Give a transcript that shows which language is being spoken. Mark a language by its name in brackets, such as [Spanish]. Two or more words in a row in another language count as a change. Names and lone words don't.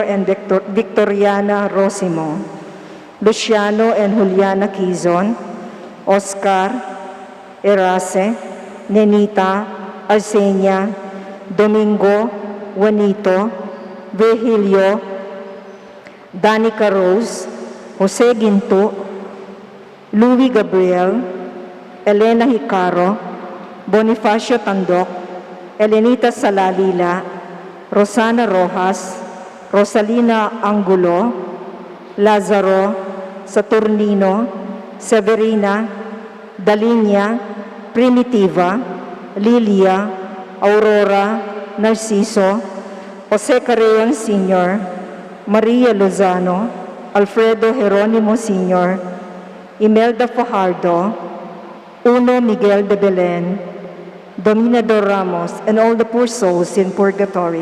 [English] and Victoriana Rosimo, Luciano and Juliana Quizon, Oscar, Erace, Nenita, Arsenia, Domingo, Juanito, Virgilio, Danica Rose, Jose Ginto, Louis Gabriel, Elena Hicaro, Bonifacio Tandok, Elenita Salalila, Rosana Rojas, Rosalina Angulo, Lazaro, Saturnino, Severina, Dalinia, Primitiva, Lilia, Aurora, Narciso, Jose Carreon Sr., Maria Lozano, Alfredo Jeronimo Sr., Imelda Fajardo, Uno Miguel de Belen, Dominador Ramos, and all the poor souls in purgatory.